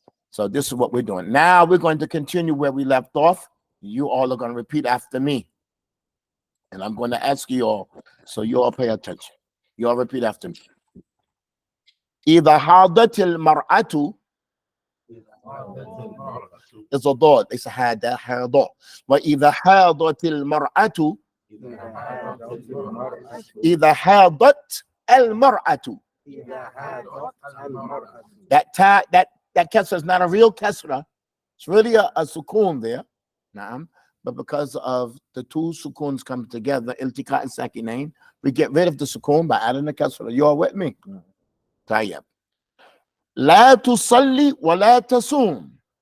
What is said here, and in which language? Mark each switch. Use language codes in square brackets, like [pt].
[en] So this is what we're doing. Now we're going to continue where we left off. You all are going to repeat after me. And I'm going to ask you all, so you all pay attention. You all repeat after me. [ar] إذا حاضت المرأة is a dot. [en] It's a حاضة. [ar] وإذا حاضت المرأة إذا حاضت المرأة. [en] That kasra is not a real kasra. It's really a sukoon there. Naam. But because of the two sukoons come together, iltika and sakinain, we get rid of the sukoon by adding the kasra. You all with me? طيب. لا تصلي ولا تصوم.